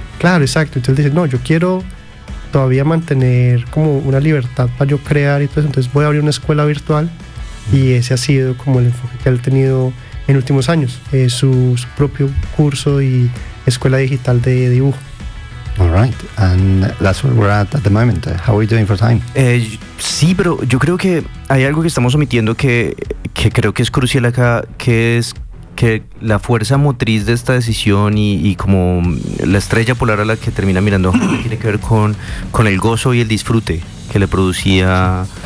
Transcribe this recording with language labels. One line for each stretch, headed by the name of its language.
Spanish: Claro, exacto. Entonces dice, no, yo quiero todavía mantener como una libertad para yo crear y todo eso. Entonces voy a abrir una escuela virtual y ese ha sido como el enfoque que él ha tenido en últimos años, su propio curso y escuela digital de dibujo.
English: All right, and that's where we're at the moment. How are you doing for time?
Spanish: Sí, pero yo creo que hay algo que estamos omitiendo que creo que es crucial acá, que es que la fuerza motriz de esta decisión y como la estrella polar a la que termina mirando tiene que ver con el gozo y el disfrute que le producía